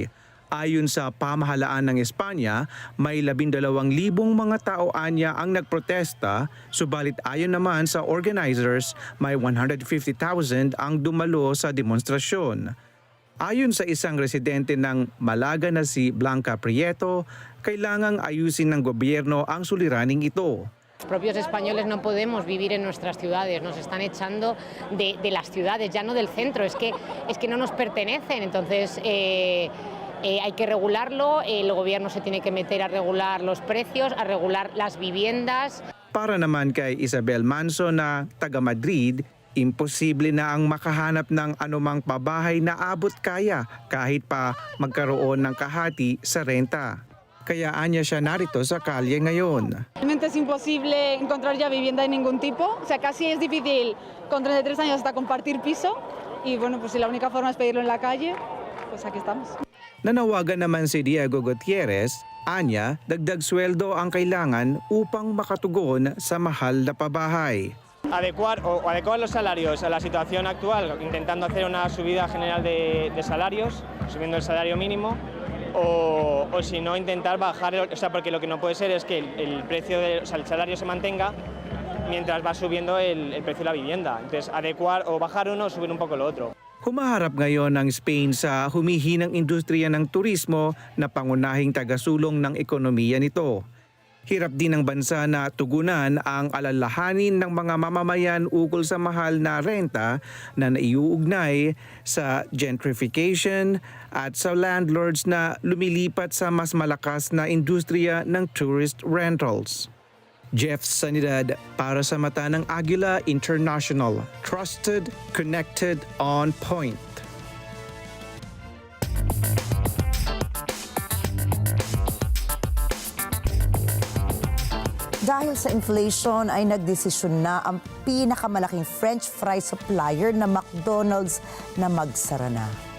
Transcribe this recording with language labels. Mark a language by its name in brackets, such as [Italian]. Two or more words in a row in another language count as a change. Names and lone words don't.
[Filipino] Ayon sa pamahalaan ng Espanya, may 12,000 mga tao anya ang nagprotesta, subalit ayon naman sa organizers, may 150,000 ang dumalo sa demonstrasyon. Ayon sa isang residente ng Malaga na si Blanca Prieto, kailangang ayusin ng gobyerno ang suliraning ito. [Spanish] Los propios españoles no podemos vivir en nuestras ciudades, nos están echando de las ciudades, ya no del centro, es que no nos pertenecen, entonces hay que regularlo, el gobierno se tiene que meter a regular los precios, a regular las viviendas. [Filipino] Para naman kay Isabel Manso na taga Madrid, imposible na ang makahanap ng anumang pabahay na abot kaya kahit pa magkaroon ng kahati sa renta. Kaya anya siya narito sa kalye ngayon. [Spanish] Realmente es imposible encontrar ya vivienda de ningún tipo, o sea, casi es difícil con 33 años hasta compartir piso y bueno, pues si la única forma es pedirlo en la calle, pues aquí estamos. [Filipino] Nanawagan naman si Diego Gutierrez, anya, dagdag sweldo ang kailangan upang makatugon sa mahal na pabahay. [Spanish] Adecuar los salarios a la situación actual, intentando hacer una subida general de salarios, subiendo el salario mínimo, o si no intentar bajar, o sea, porque lo que no puede ser es que el precio el salario se mantenga mientras va subiendo el precio de la vivienda. Entonces, adecuar o bajar uno o subir un poco lo otro. [Filipino] Humaharap ngayon ang Spain sa humihinang industriya ng turismo na pangunahing tagasulong ng ekonomiya nito. Hirap din ng bansa na tugunan ang alalahanin ng mga mamamayan ukol sa mahal na renta na naiuugnay sa gentrification at sa landlords na lumilipat sa mas malakas na industriya ng [English] tourist rentals. [Filipino] Jeff Sanidad para sa mata ng Agila International. [English] Trusted, connected, on point. [Filipino] Dahil sa inflation ay nagdesisyon na ang pinakamalaking [English] French fry supplier [Filipino] na McDonald's na magsara na.